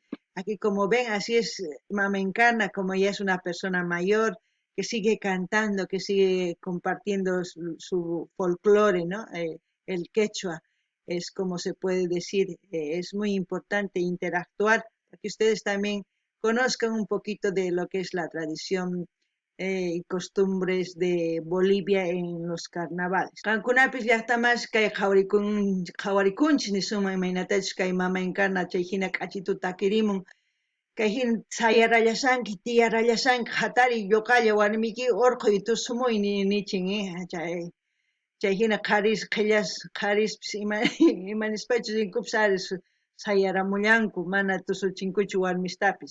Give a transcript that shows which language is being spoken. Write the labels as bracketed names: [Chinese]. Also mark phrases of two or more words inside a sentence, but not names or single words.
[Spanish] Aquí como ven, así es Mama Encarna, como ella es una persona mayor, que sigue cantando, que sigue compartiendo su folclore, ¿no? El quechua es como se puede decir, es muy importante interactuar, para que ustedes también conozcan un poquito de lo que es la tradición y costumbres de Bolivia en los carnavales. [Quechua] Cankunapis llaqtamas kay qhawaricunchis nisuma imaynatachus kay Mama Encarna chay hina k'achitu takirimun kay hina sayarallasanki, tiyarallasanki, hatari yoqalla warmiki urquy tusumuy nichin, chay hina qillas qharispis imanispachus rinkupis aris sayaramullanku, mana tusuchinkuchu warmistapis.